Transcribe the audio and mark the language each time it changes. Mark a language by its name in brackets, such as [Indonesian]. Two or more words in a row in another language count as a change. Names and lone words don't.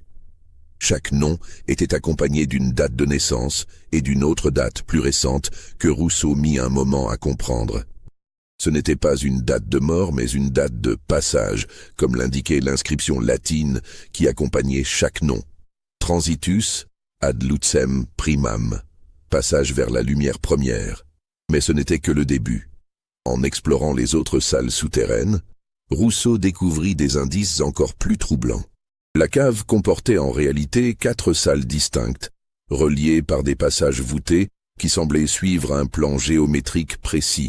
[French] Chaque nom était accompagné d'une date de naissance et d'une autre date plus récente que Rousseau mit un moment à comprendre. Ce n'était pas une date de mort, mais une date de passage, comme l'indiquait l'inscription latine qui accompagnait chaque nom. [Latin] Transitus ad lucem primam, [French] passage vers la lumière première. Mais ce n'était que le début. En explorant les autres salles souterraines, Rousseau découvrit des indices encore plus troublants. La cave comportait en réalité 4 salles distinctes, reliées par des passages voûtés qui semblaient suivre un plan géométrique précis.